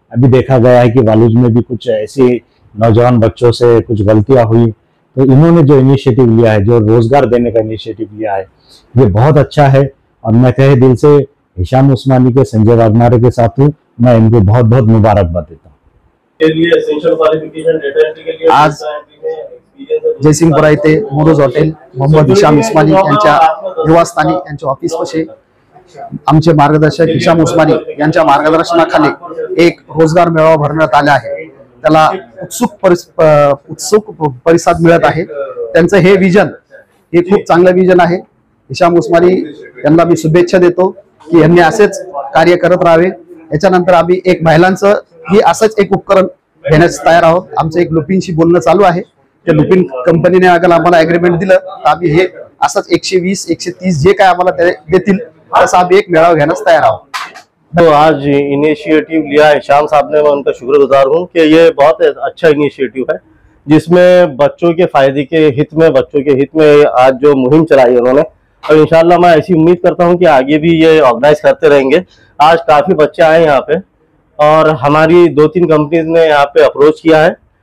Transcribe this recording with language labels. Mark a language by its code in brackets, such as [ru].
[hi] अभी देखा गया है कि वालूज में भी कुछ ऐसी नौजवान बच्चों से कुछ गलतियां हुई, तो इन्होंने जो इनिशिएटिव लिया है, जो रोजगार देने का इनिशिएटिव लिया है, ये बहुत अच्छा है। और मैं तहे दिल से हिशाम उस्मानी के, संजय वाघमारे के साथ हूँ। मैं इनको बहुत बहुत मुबारकबाद देता हूँ। [mr] आज जयसिंगपुरा येथे मोरोज हॉटेल मोहम्मद हिशाम उस्मानी यांच्या निवासस्थानी, यांच्या ऑफिसपाशी आमचे मार्गदर्शक हिशाम उस्मानी यांच्या मार्गदर्शनाखाली एक रोजगार मेळावा भरण्यात आला आहे। त्याला उत्सुक प्रतिसाद मिळत आहे। त्यांचं हे विजन, हे खूप चांगलं विजन आहे। हिशाम उस्मानी यांना मी शुभेच्छा देतो की यांनी असेच कार्य करत राहावे। याच्यानंतर आम्ही एक महिलांचं ही असंच एक उपकरण घेण्यास तयार आहोत। आमचं एक लुपिनशी बोलणं चालू आहे। त्या लुपिन कंपनीने अगर आम्हाला एग्रीमेंट दिलं तर आम्ही हे असंच 120 130 जे काय आम्हाला देतील तसं आम्ही एक मेळावा घेण्यास तयार आहोत। [hi] तो आज इनिशिएटिव लिया है हिशाम साहब ने, मैं उनका शुक्रगुजार हूँ कि ये बहुत अच्छा इनिशिएटिव है, जिसमें बच्चों के फायदे के हित में, बच्चों के हित में आज जो मुहिम चलाई है उन्होंने, और इंशाल्लाह मैं ऐसी उम्मीद करता हूँ कि आगे भी ये ऑर्गेनाइज करते रहेंगे। आज काफ़ी बच्चे आए यहाँ पे और हमारी 2-3 कंपनीज ने यहाँ पे अप्रोच किया है।